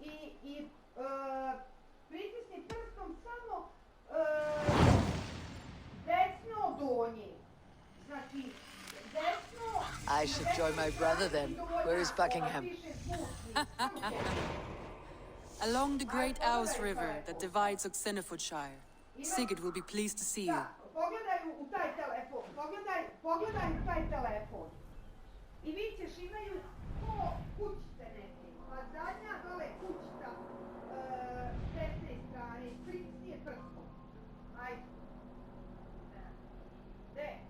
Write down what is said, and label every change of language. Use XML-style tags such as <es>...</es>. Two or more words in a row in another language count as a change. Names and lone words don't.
<en>I should join my brother then. Where is Buckingham? Along the Great Ouse River that divides Senefordshire. Sigurd will be pleased to see you.</en> <bs>I vidiš imaju ko kućice neke, pa zadnja dole kućica s desne strane, pritisnije prstom. Ajde. De?</bs>